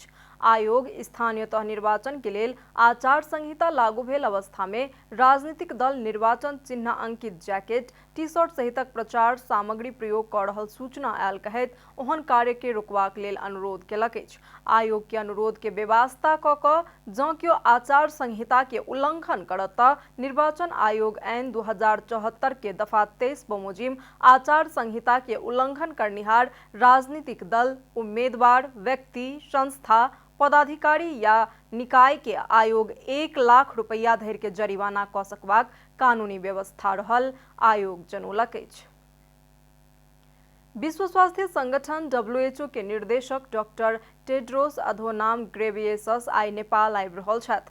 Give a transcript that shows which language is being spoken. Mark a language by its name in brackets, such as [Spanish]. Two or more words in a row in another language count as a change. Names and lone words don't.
[Maithili] आयोग स्थानीय तह निर्वाचन के लेल आचार संहिता लागू भेल अवस्था में राजनीतिक दल निर्वाचन चिन्ह अंकित जैकेट, टी-शर्ट सहितक प्रचार सामग्री प्रयोग कऽ रहल सूचना आयल कहैत ओहन कार्य के रोकबाक लेल अनुरोध केलक अछि। आयोग के अनुरोध के बेवास्ता कऽ कऽ जँ केओ आचार संहिता के उल्लंघन करत तऽ निर्वाचन आयोग ऐन 2074 के दफा 23 बमोजिम आचार संहिता के उल्लंघन करनिहार राजनीतिक दल, उम्मीदवार, व्यक्ति, संस्था, पदाधिकारी या निकाय के आयोग 1 लाख रुपया धरि के जरिमाना कऽ सकबाक कानूनी व्यवस्था रहल, आयोग जनौलक अछि। विश्व स्वास्थ्य संगठन WHO के निर्देशक डॉक्टर टेड्रोस अधोनाम घेब्रेयेसस आइ नेपाल आबि रहल छथि।